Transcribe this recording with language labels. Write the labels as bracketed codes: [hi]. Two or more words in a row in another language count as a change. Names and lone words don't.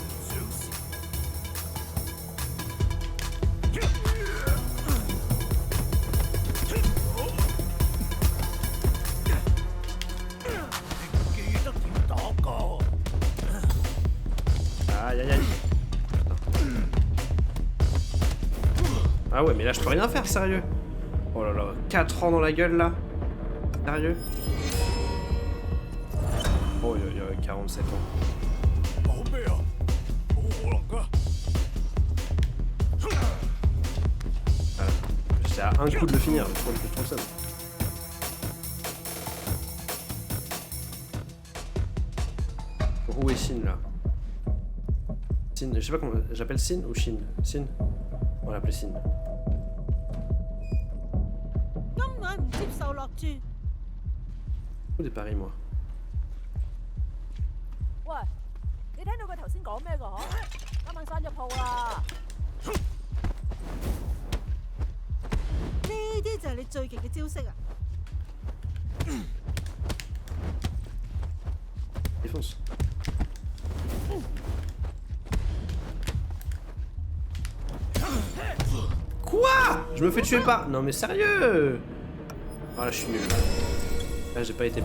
[fr] Aïe aïe aïe. Ah ouais, mais là je peux rien faire, sérieux. Oh là là, 4 ans dans la gueule là. Sérieux. Oh, il y a 47 ans. [yue] 講咩啊？冇可能噶！ [fr] Voilà. J'étais à un coup de le finir, je trouve que je ça. Où est Shin là? Shin, je sais pas comment. J'appelle Shin ou Shin? Shin? On va l'appeler Shin. [yue] 今晚唔接受落注。 [fr] Ou des paris, moi. [yue] 喂，你聽到佢頭先講咩㗎？嗬？今晚生日鋪啦！呢啲就係你最勁嘅招式啊！ [fr] Défonce. Quoi? Je me fais tuer par... Non mais sérieux? Ah là je suis nul là. Là j'ai pas été bon.